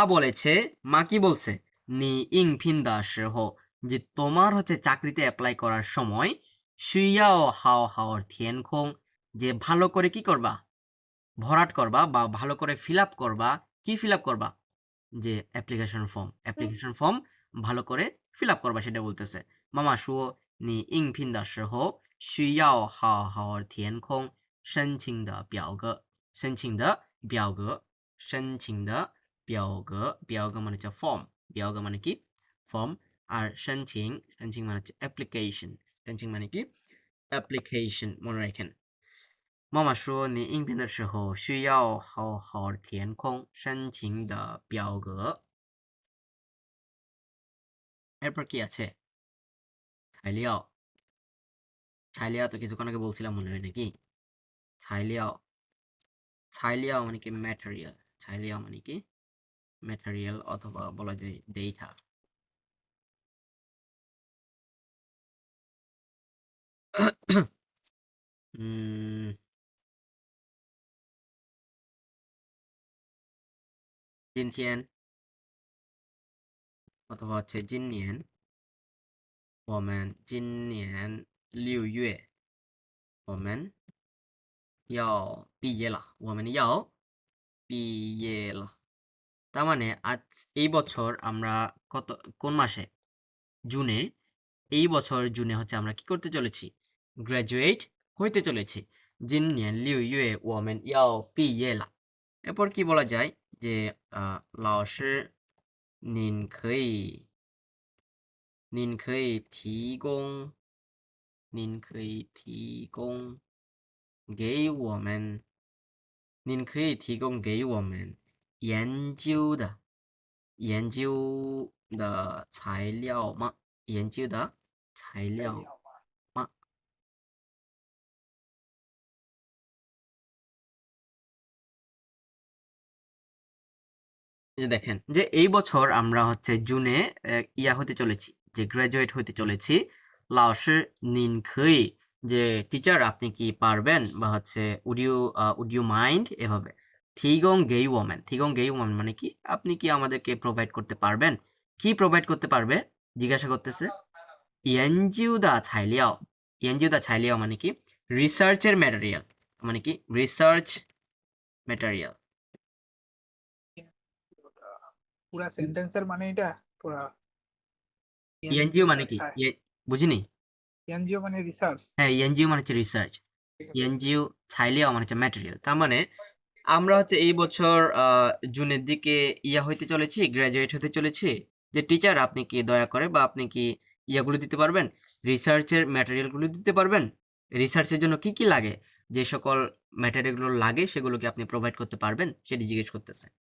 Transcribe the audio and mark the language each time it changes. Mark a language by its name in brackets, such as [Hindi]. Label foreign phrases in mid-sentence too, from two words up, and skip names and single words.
[Bangla] বলেছে মা কি বলছে নি [Chinese] 应聘的时候 [Bangla] যে তোমার হচ্ছে চাকরিতে অ্যাপ্লাই করার সময় [Chinese] 需要好好儿填空 [Bangla] যে ভালো করে কি করবা ভরাট করবা বা ভালো করে [English] fill up [Bangla] করবা কি [English] fill up [Bangla] করবা যে [English] application form [Bangla] ভালো করে [English] fill up [Bangla] করবা সেটা বলতেছে। [Chinese] মামা 说你应聘的时候需要好好填空申请的表格申请的表格 [Bangla] মানে হচ্ছে ফর্ম মানে কি ফর্ম আর [Chinese] 申请 [Bangla] মানে হচ্ছে অ্যাপ্লিকেশন মানে কি অ্যাপ্লিকেশন মনে রাখেন [Chinese] 妈妈说你应聘的时候需要好好填空申请的表格 [Bangla] এরপর কি আছে ছাইলিয়াও তো কিছুক্ষণ আগে বলছিলাম মনে হয় নাকি ছাইলিয়াও মানে কি ম্যাটেরিয়াল অথবা বলা যায় ডেটা [Chinese] জিনথিয়েন [Bangla] অথবা হচ্ছে [Chinese] জিনিয়েন 我们今年6月我们要毕业了 [Bangla] তার মানে আজ এই বছর আমরা কোন মাসে জুনে এই বছর জুনে হচ্ছে আমরা কি করতে চলেছি গ্র্যাজুয়েট হইতে চলেছি [Chinese] 今年6月我们要毕业了 [Bangla] এরপর কি বলা যায় যে [Chinese] 老师您可以提供给我们研究的材料吗 [Bangla] এই যে দেখেন যে এই বছর আমরা হচ্ছে জুনে হতে চলেছি যে গ্রাজুয়েট হতে চলেছি [Chinese] 老师您可以 [Bangla] যে টিচার আপনি কি পারবেন বা হচ্ছে [English] would you mind [Bangla] এভাবে [Chinese] 提供给我们 [Bangla] মানে কি আপনি কি আমাদেরকে প্রোভাইড করতে পারবেন কি প্রোভাইড করতে পারবে জিজ্ঞাসা করতেছে [Chinese] 研究的材料 [Bangla] মানে কি রিসার্চের ম্যাটেরিয়াল মানে কি রিসার্চ ম্যাটেরিয়াল পুরা সেন্টেন্সের মানে এটা পুরা এনজিও মানে কি বুঝিনি এনজিও মানে রিসার্চ হ্যাঁ এনজিও মানে হচ্ছে রিসার্চ এনজিও ছাইলিয়াও মানে হচ্ছে ম্যাটেরিয়াল তার মানে আমরা হচ্ছে এই বছর জুনের দিকে হইতে চলেছি গ্রাজুয়েট হতে চলেছি যে টিচার আপনি কি দয়া করে বা আপনি কি ইয়াগুলো দিতে পারবেন রিসার্চের ম্যাটেরিয়ালগুলো দিতে পারবেন রিসার্চের জন্য কি কি লাগে যে সকল ম্যাটেরিয়ালগুলো লাগে সেগুলোকে আপনি প্রোভাইড করতে পারবেন সেটি জিজ্ঞেস করতেছে